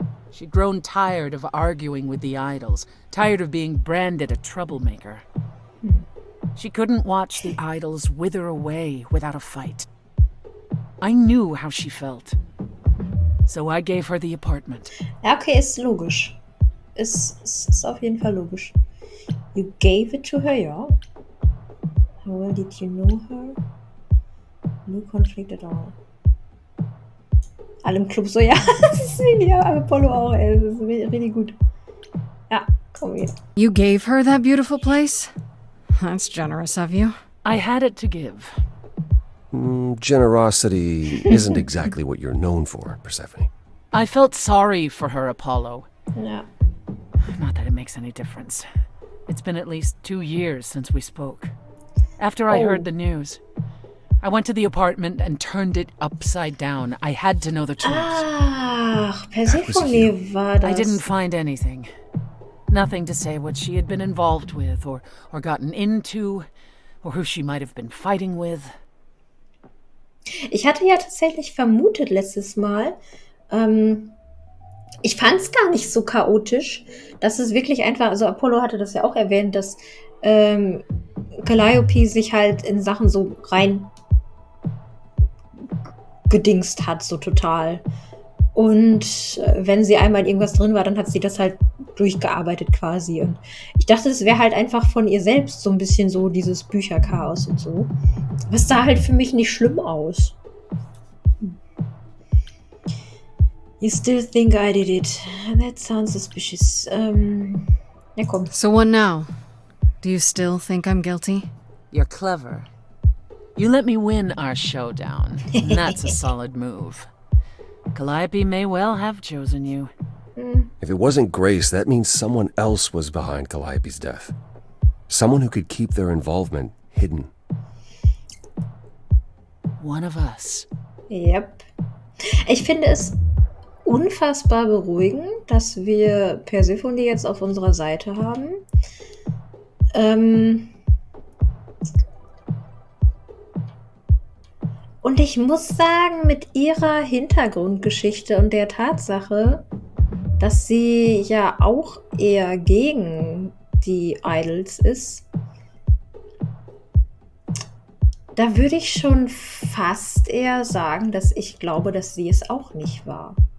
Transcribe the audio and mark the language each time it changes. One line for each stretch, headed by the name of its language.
English: She'd grown tired of arguing with the idols, tired of being branded a troublemaker. She couldn't watch the idols wither away without a fight. I knew how she felt. So I gave her the apartment.
German: Ja, okay, ist logisch. Ist auf jeden Fall logisch.
English: You gave it to her, ja. How well did you know her? No conflict at all.
German: Alle im Club so, ja, das ist wie Apollo auch, ey. Das ist richtig gut. Ja, komm hier.
English: You gave her that beautiful place? That's generous of you. I had it to give. Generosity isn't exactly what you're known for, Persephone. I felt sorry for her, Apollo.
German: Ja.
English: Not that it makes any difference. It's been at least 2 years since we spoke. After I heard the news, I went to the apartment and turned it upside down. I had to know the truth.
German: Ach, Persephone war das.
English: I didn't find anything. Nothing to say what she had been involved with or gotten into or who she might have been fighting with.
German: Ich hatte ja tatsächlich vermutet letztes Mal, ich fand es gar nicht so chaotisch, dass es wirklich einfach, also Apollo hatte das ja auch erwähnt, dass Calliope sich halt in Sachen so rein gedingst hat, so total. Und wenn sie einmal in irgendwas drin war, dann hat sie das halt durchgearbeitet quasi. Und ich dachte, es wäre halt einfach von ihr selbst so ein bisschen so dieses Bücherchaos und so. Aber es sah halt für mich nicht schlimm aus.
English: You still think I did it? That sounds suspicious.
German: Ja, komm.
English: So what now? Do you still think I'm guilty? You're clever. You let me win our showdown, and that's a solid move. Calliope may well have chosen you. If it wasn't Grace, that means someone else was behind Calliope's death. Someone who could keep their involvement hidden. One of us. Yep.
German: Ich finde es unfassbar beruhigend, dass wir Persephone jetzt auf unserer Seite haben. Und ich muss sagen, mit ihrer Hintergrundgeschichte und der Tatsache, dass sie ja auch eher gegen die Idols ist, da würde ich schon fast eher sagen, dass ich glaube, dass sie es auch nicht war.